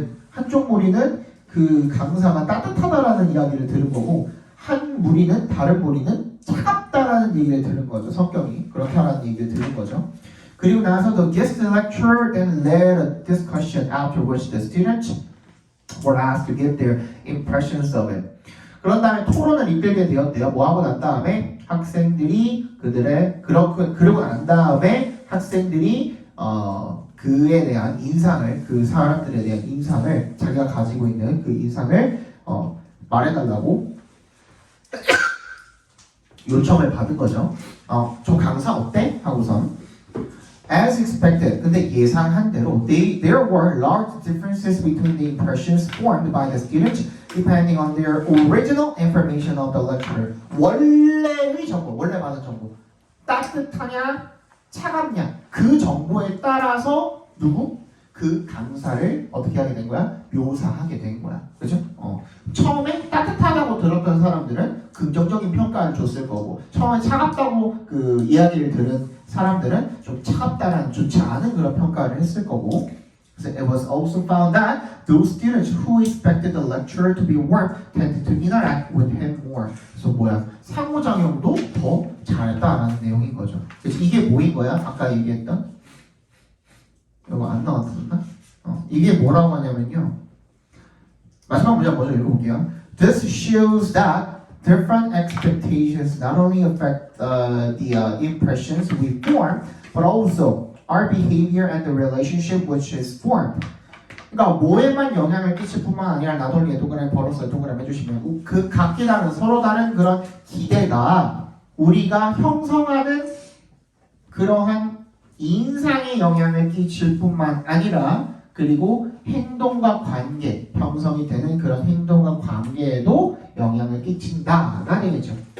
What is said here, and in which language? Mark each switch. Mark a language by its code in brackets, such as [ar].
[ko] 한쪽 무리는 그 강사가 따뜻하다라는 이야기를 들은 거고 다른 무리는 차갑다라는 얘기를 들은 거죠. 성격이 그렇다라는 얘기를 들은 거죠. 그리고 나서 [en] the guest lecturer then led a discussion after which the students were asked to give their impressions of it. [ko] 그런 다음에 토론을 이끌게 되었대요. 뭐하고 난 다음에 학생들이 그러고 난 다음에 학생들이 그에 대한 인상을 그 사람들에 대한 인상을 자기가 가지고 있는 그 인상을 말해달라고 요청을 받은 거죠. 저 강사 어때? 하고선 [en] As expected, [ko] 근데 예상한 대로 [en] there were large differences between the impressions formed by the students depending on their original information of the lecturer. [ko] 원래 받은 정보 따뜻하냐 차갑냐 그 정보에 따라서 그 강사를 어떻게 하게 된 거야? 묘사하게 된 거야. 그죠? 처음에 따뜻하다고 들었던 사람들은 긍정적인 평가를 줬을 거고 처음에 차갑다고 그 이야기를 들은 사람들은 좀 차갑다라는 좋지 않은 그런 평가를 했을 거고. [en] So it was also found that those students who expected the lecturer to be warm tended to interact with him more. [ko] 그래서 상호작용도 더 잘했다라는 내용인 거죠. 그래서 이게 뭐인 거야? 아까 얘기했던 이거 안 나왔었나? 이게 뭐라고 하냐면요. 마지막 문장 먼저 읽어볼게요. [en] This shows that different expectations not only affect the impressions we form, but also our behavior and the relationship which is formed. [ko] 그러니까 뭐에만 영향을 끼칠 뿐만 아니라 나돌리 에도그램 벌어서 에도그램 해주시면 그 각기 다른 서로 다른 그런 기대가 우리가 형성하는 그러한 인상에 영향을 끼칠 뿐만 아니라 그리고 행동과 관계 형성이 되는 그런 행동과 관계에도 영향을 끼친다가 되겠죠.